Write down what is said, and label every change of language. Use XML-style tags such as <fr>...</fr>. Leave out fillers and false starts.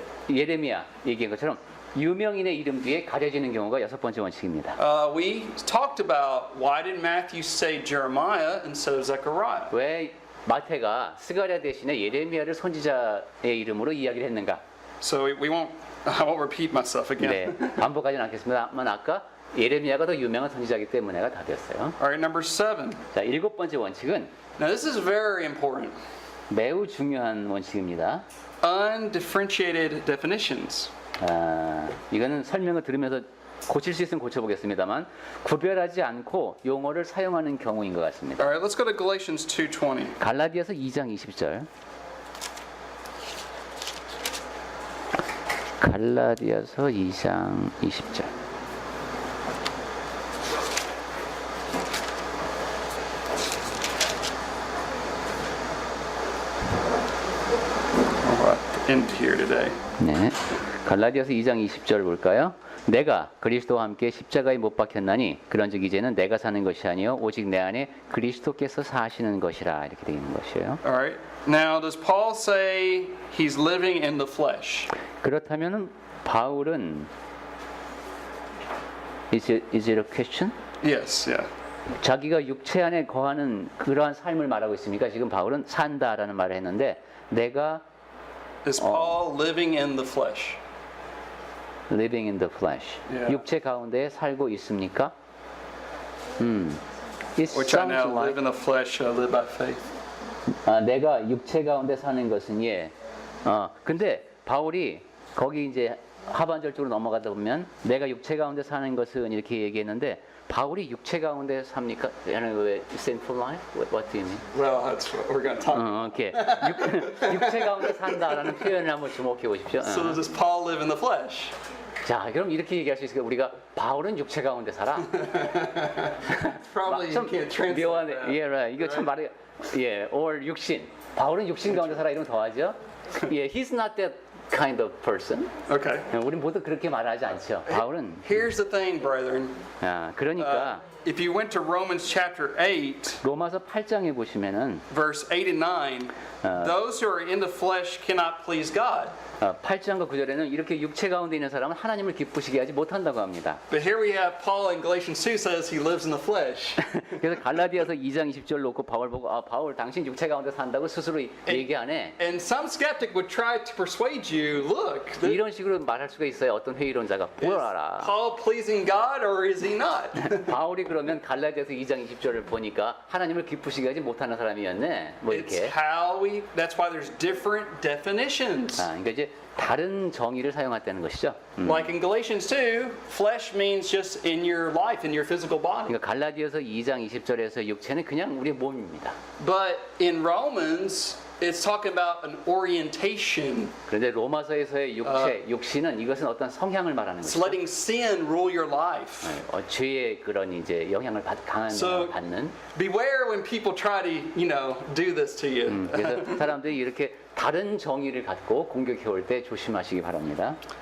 <ko>예레미야 얘기한 것처럼 유명인의 이름 뒤에 가려지는 경우가 여섯 번째 원칙입니다.</ko> <en>We talked about why did Matthew say Jeremiah instead of Zechariah?</en> <ko>왜 마태가 스가랴 대신에 예레미야를 선지자의 이름으로 이야기를 했는가?</ko> <en>So I won't repeat myself again.</en> <ko>네, 반복하지는 않겠습니다만 아까 예레미야가 더 유명한 선지자이기 때문에가 답이었어요.</ko> <en>All right, number 7.</en> <ko>자, 일곱 번째 원칙은</ko> <en>Now this is very important.</en> <ko>매우 중요한 원칙입니다.</ko> <en>Undifferentiated definitions.</en> <ko>이거는 설명을 들으면서 고칠 수 있으면 고쳐보겠습니다만 구별하지 않고 용어를 사용하는 경우인 것 같습니다.</ko> <en>All right, let's go to Galatians 2:20.</en> <ko>갈라디아서 2장 20절. 갈라디아서 2장 20절.</ko> <en>End here today.</en> <ko>네. 갈라디아서 2장 20절 볼까요? 내가 그리스도와 함께 십자가에 못 박혔나니 그런즉 이제는 내가 사는 것이 아니요 오직 내 안에 그리스도께서 사시는 것이라 이렇게 되어 있는 것이에요.</ko> <en>All right. Now, does Paul say he's living in the flesh?</en> <ko>그렇다면은 바울은</ko> <en>is it a question? Yes, yeah.</en> <ko>자기가 육체 안에 거하는 그러한 삶을 말하고 있습니까? 지금 바울은 산다라는 말을 했는데 내가</ko> <en>Is Paul living in the flesh? living in the flesh. Yeah.</en> <ko>육체 가운데 살고 있습니까?</ko> <en>It Which I sounds now live like in the flesh, I live by faith.</en> <ko>내가 육체 가운데 사는 것은 근데 바울이 거기 이제 하반절 쪽으로 넘어가다 보면 내가 육체 가운데 사는 것은 이렇게 얘기했는데 바울이 육체 가운데 삽니까?</ko> <en>Sinful life? What do you mean? Well, that's what we're going to talk about.</en> <ko>오케이. 육체 가운데 산다라는 표현을 한번 주목해 보십시오.</ko> <en>So does Paul live in the flesh?</en> <ko>자, 그럼 이렇게 얘기할 수 있을까요? 우리가 바울은 육체 가운데 살아.</ko> <en>Probably you can't translate</en> <ko>묘하네.</ko> <en>that.</en> <ko>예,</ko> <en>right.</en> <ko>이거 참 말이 or 육신. 바울은 육신 가운데 살아 이러면 더하죠.</ko> <en>He's not that kind of person. Okay.</en> <ko>우린 모두 그렇게 말하지 않죠. 바울은</ko> <en>Here's the thing, brethren.</en> <ko>그러니까</ko> <en>If you went to Romans chapter 8,</en> <ko>로마서 8장에 보시면은</ko> <en>verse 8 and 9, those who are in the flesh cannot please God.</en> <ko>8장과 9절에는 이렇게 육체 가운데 있는 사람은 하나님을 기쁘시게 하지 못한다고 합니다.</ko> <en>But here we have Paul in Galatians 2 says he lives in the flesh.</en> <ko>그래서 갈라디아서 2장 20절 놓고 바울 보고 바울 당신 육체 가운데 산다고 스스로 얘기하네.</ko> <en>And some skeptic would try to persuade you, look,</en> <ko>이런 식으로 말할 수가 있어요. 어떤 회의론자가 보아라.</ko> <en>Paul pleasing God or is he not?</en> <ko>바울이 그러면 갈라디아서 2장 20절을 보니까 하나님을 기쁘시게 하지 못하는 사람이었네. 뭐</ko> <en>It's</en> <ko>이렇게.</ko> <en>that's why there's different definitions.</en> <ko>그러니까 이제 다른 정의를 사용했다는 것이죠.</ko> <en>Like in Galatians 2, flesh means just in your life, in your physical body.</en> <ko>그러니까 갈라디아서 2장 20절에서 육체는 그냥 우리의 몸입니다.</ko> <en>But in Romans, it's talking about an orientation.</en> <ko>그런데 로마서에서의 육신은 이것은 어떤 성향을 말하는</ko> <en>It's</en> <ko>것이죠.</ko> <en>letting sin rule your life.</en> <ko>죄의 그런 이제 영향을 강한 영향을 받는.</ko> <en>Beware when people try to, do this to you.</en> <ko>그래서 사람들이 이렇게 다른 정의를 갖고 공격해 올 때 조심하시기 바랍니다.</ko>